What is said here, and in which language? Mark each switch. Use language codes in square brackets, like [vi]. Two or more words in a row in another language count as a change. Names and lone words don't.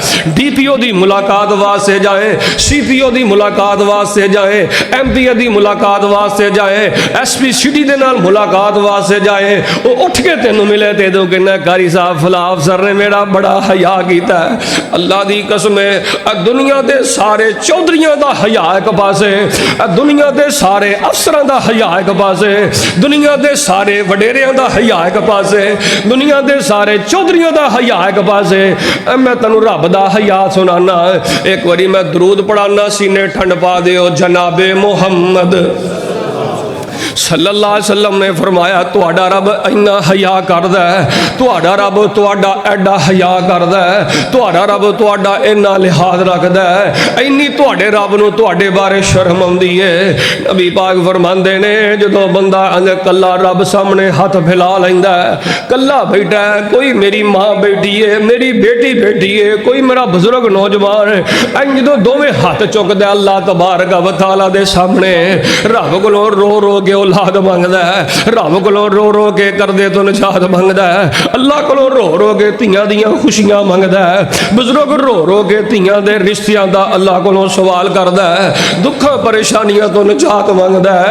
[pa] DPO دی ملاقات واسطے جائے، CPO دی ملاقات واسطے جائے، MPO دی ملاقات واسطے جائے، SP سٹی دے نال ملاقات واسطے جائے، وہ اٹھ کے تینوں ملے تے تو کہنا قاری صاحب فلا افسر نے بڑا حیا کیا ہے. اللہ دی قسم ہے دنیا دے سارے چودھریاں دا حیا ایک پاسے، دنیا دے سارے افسراں دا حیا ایک پاسے، دنیا دے سارے وڈیریاں دا حیا ایک پاسے، دنیا دے سارے چودھریاں دا حیا ایک پاسے. میں تینوں رب دا حیا سنانا، ایک باری میں درود پڑھانا، سینے ٹھنڈ پا دیو. جنابِ محمد [ar] صلى الله عليه وسلم [pa] نے فرمایا تہاڈا رب اِنّا حیا کردا ہے، تہاڈا رب تہاڈا ایڈا حیا کردا ہے، تہاڈا رب تہاڈا اِنّا لحاظ رکھدا ہے، اِنّی تہاڈے رب نوں تہاڈے بارے شرم آؤندی ہے. نبی پاک فرماندے نے جدوں بندہ کلا رب سامنے ہاتھ پھیلا لیندا ہے، کلا بیٹھا ہے، کوئی میری ماں بیٹھی ہے، میری بیٹی بیٹھی ہے، کوئی میرا بزرگ نوجوان ہے، انج جدوں دوویں ہاتھ چکدا [ar] الله تبارك وتعالى [pa] دے سامنے رب کولوں رو رو کے اولاد منگدا ہے، رب کولوں رو رو کے کردے تو نجات منگدا ہے، اللہ کولوں رو رو کے دھیاں دیاں خوشیاں منگدا ہے، بزرگ رو رو کے دھیاں دے رشتیاں دا اللہ کولوں سوال کردا ہے، دکھاں پریشانیاں تو نجات منگدا ہے.